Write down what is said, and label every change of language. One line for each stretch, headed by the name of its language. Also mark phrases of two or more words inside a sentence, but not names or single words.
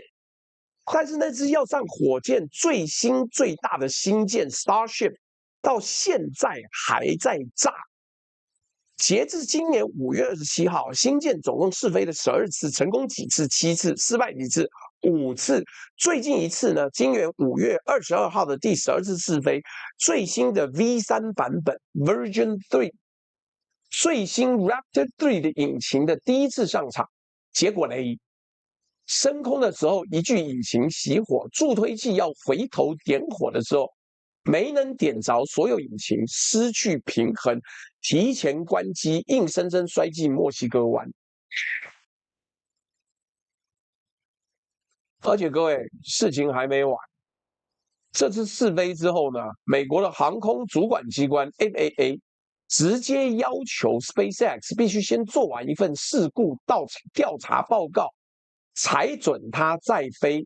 Chinese: 但是那隻要上火箭最新最大的星艦 Starship 到現在還在炸。截至今年5月27號，星艦總共試飛了12次，成功幾次？7次，失敗幾次？5次。最近一次呢，今年5月22號的第12次試飛，最新的 V3 版本 Version 3，最新 Raptor 3的引擎的第一次上场，結果雷。升空的时候，一具引擎熄火，助推器要回頭點火的時候，沒能點着，所有引擎失去平衡，提前關機，硬生生摔進墨西哥灣。而且各位，事情還沒完。這次試飛之後呢，美國的航空主管機關 FAA 直接要求 SpaceX 必須先做完一份事故調查報告，才准他再飛。